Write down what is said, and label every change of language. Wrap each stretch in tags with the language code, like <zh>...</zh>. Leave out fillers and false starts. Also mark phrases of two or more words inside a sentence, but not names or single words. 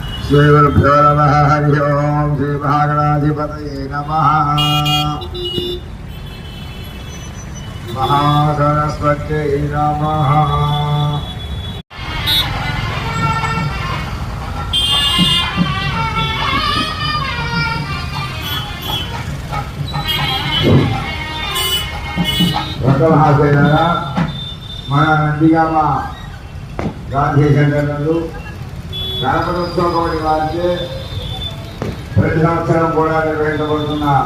<sa>श्रीगुरुभ्यो नमः। हरि ओम। श्री महागणाधिपतये नमः। महासरस्वत्यै नमः।</sa> <te>భక్తమహాశయులారా, మన నందిగామ గాంధీ సెంటర్ నందు గణపతోత్సవ కమిటీ వారిచే ప్రతి సంవత్సరం కూడా నిర్వహించబడుతున్న</te>